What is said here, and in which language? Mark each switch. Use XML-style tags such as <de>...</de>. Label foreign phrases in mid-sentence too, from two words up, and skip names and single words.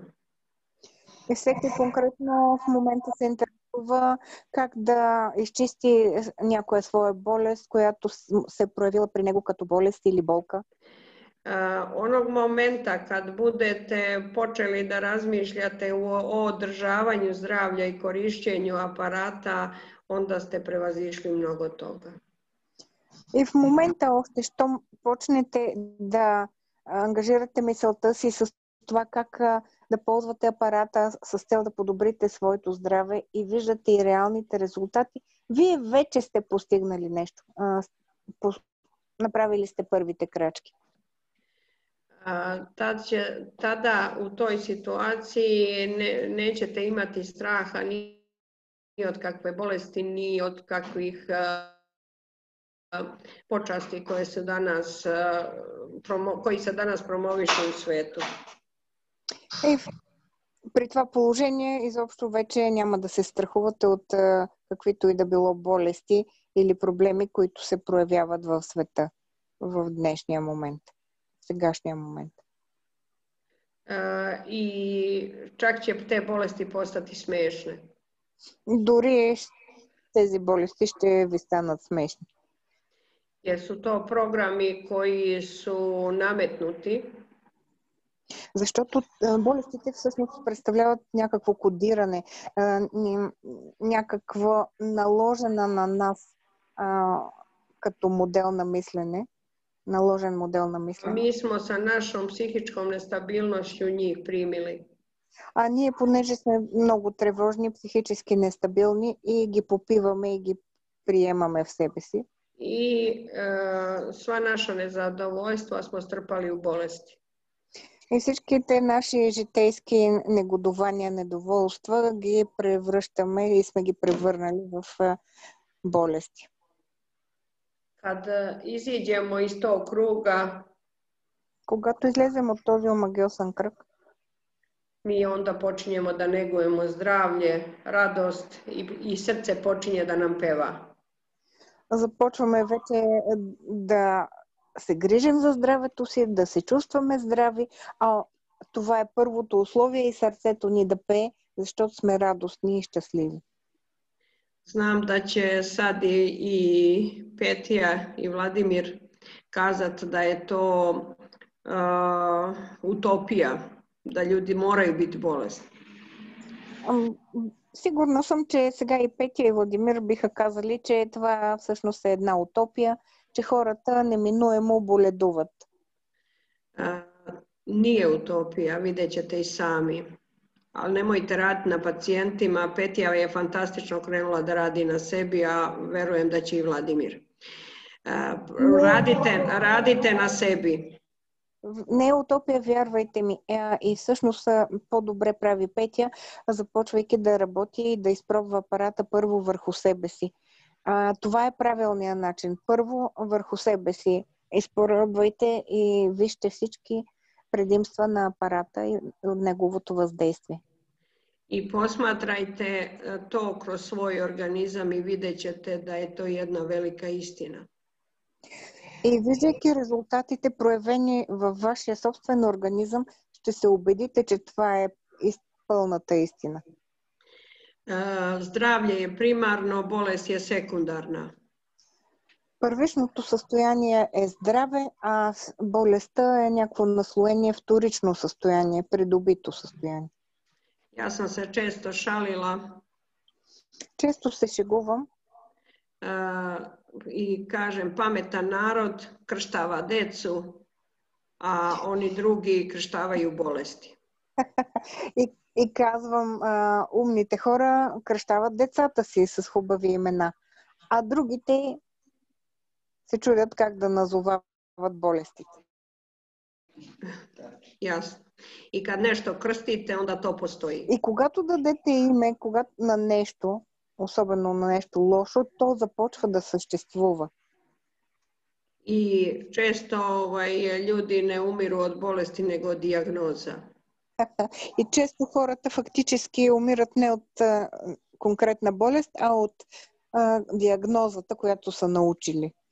<bg>И всеки конкретно в момента се интересува как да изчисти някоя своя болест, която се е проявила при него като болест или болка.</bg> <sr>Onog momenta kad budete počeli da razmišljate o održavanju zdravlja i korišćenju aparata, onda ste prevazišli mnogo toga.</sr> <bg>И в момента още, щом почнете да ангажирате мисълта си с това как да ползвате апарата с цел да подобрите своето здраве и виждате и реалните резултати, вие вече сте постигнали нещо. Направили сте първите крачки.</bg> <sr>Tada u toj situaciji nećete imati straha ni od kakve bolesti, ni od kakvih počasti koji se danas promovišu u svetu.</sr> <bg>И при това положение изобщо вече няма да се страхувате от каквито и да било болести или проблеми, които се проявяват в света в днешния момент, в сегашния момент.</bg> <sr>И čak će te bolesti postati smešne.</sr> <bg>Дори тези болести ще ви станат смешни.</bg> <sr>Jer su to programi koji su nametnuti.</sr> <bg>Защото болестите всъщност представляват някакво кодиране, някакво наложена на нас като модел на мислене, наложен модел на мислене.</bg> <sr>Mi smo sa našom psihičkom nestabilnošću njih primili.</sr> <bg>А ние, понеже сме много тревожни, психически нестабилни и ги попиваме и ги приемаме в себе си.</bg> <sr>I sva naša nezadovoljstva smo strpali u bolesti.</sr> <bg>И всичките наши житейски негодования, недоволства ги превръщаме и сме ги превърнали в болести.</bg> <sr>Kad iziđemo iz tog kruga,</sr> <bg>когато излезем от този омагьосан кръг,</bg> <sr>mi onda počinjemo da negujemo zdravlje, radost i srce počinje da nam peva.</sr> <bg>Започваме вече да се грижим за здравето си, да се чувстваме здрави, а това е първото условие и сърцето ни да пее, защото сме радостни и щастливи.</bg> <sr>Znam da će sad i Petija i Vladimir kazati da je to utopija, da ljudi moraju biti bolesni.</sr> <bg>Сигурна съм, че сега и Петя и Владимир биха казали, че това всъщност е една утопия, че хората неминуемо боледуват.</bg> <sr>Nije utopija, vidjet ćete i sami. Ali nemojte raditi na pacijentima. Petija je fantastično krenula da radi na sebi, a verujem da će i Vladimir. Radite na sebi.</sr> <bg>Не е утопия, вярвайте ми. И всъщност по-добре прави Петя, започвайки да работи и да изпробва апарата първо върху себе си. Това е правилният начин. Първо върху себе си изпробвайте и вижте всички предимства на апарата и от неговото въздействие.</bg> <sr>I posmatrajte to kroz svoj organizam i vidjet ćete da je to jedna velika istina.</sr> <bg>И виждайки резултатите, проявени във вашия собствен организъм, ще се убедите, че това е пълната истина.</bg> <sr>Zdravlje je primarno, bolest je sekundarna.</sr> <bg>Първичното състояние е здраве, а болестта е някакво наслоение, вторично състояние, придобито състояние.</bg> <sr>Ja sam se često šalila.</sr> <bg>Често се шегувам.</bg> <sr>I kažem, pametan narod krštava decu, a oni drugi krštavaju bolesti.</sr> <bg>И казвам, умните хора кръщават децата си с хубави имена, а другите се чудят как да назовават болестите. Ясно.</bg> <sr>И kad nešto krstite, onda to postoji.</sr> <bg>И когато дадете име на нещо, особено на нещо лошо, то започва да съществува.</bg> <sr>I često ljudi ne umiru od bolesti, nego od dijagnoza.</sr> <bg>И често хората фактически умират не от конкретна болест, а от диагнозата, която са научили.</bg>